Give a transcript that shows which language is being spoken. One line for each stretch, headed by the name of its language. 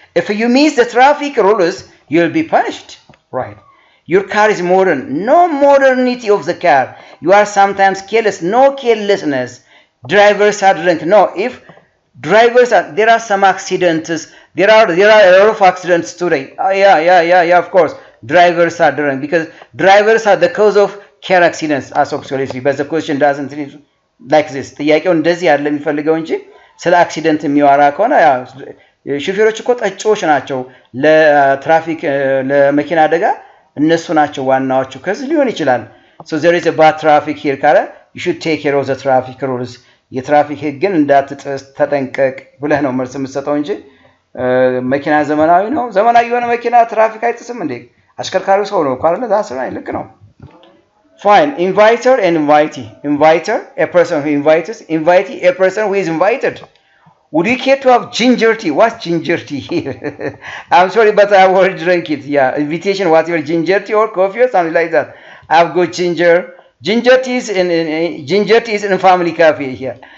English: If you miss the traffic rules, you'll be punished, right? Your car is modern. No modernity of the car. You are sometimes careless. No carelessness. Drivers are drunk. No, if drivers are, there are some accidents. There are a lot of accidents today. Yeah, of course. Drivers are drunk because drivers are the cause of car accidents as obviously but the question doesn't like this
Amharic: ጥያቄው እንደዚህ አይደለም የሚፈልገው እንጂ ስለ አክሲደንት የሚያወራ ከሆነ ያ ሹፌሮች እኮ ጠጮች ናቸው ለትራፊክ ለመኪና አደጋ እነሱ ናቸው ዋናዎቹ ከዚህ ሊሆን ይችላል
English: so there is a bad traffic here
Amharic: ካለ
English: you should take care of the traffic rules
Amharic: የትራፊክ ህግን እንዳትጥስ ተጠንቀቅ ብለህ ነው መልስ የምትሰጠው እንጂ መኪና ዘመናዊ ነው ዘመናዊ የሆነ መኪና ትራፊክ አይጥስም እንዴ አሽከርካሪው ሰው ነው ካለ ዳስ ነው ልክ ነው
English: Fine. Inviter and invitee. Inviter, a person who invites. Invitee, a person who is invited. Would you care to have ginger tea? What's ginger tea here? I'm sorry, but I've already drank it. Yeah, invitation, whatever, ginger tea or coffee or something like that. I've got ginger. Ginger tea is in family cafe here.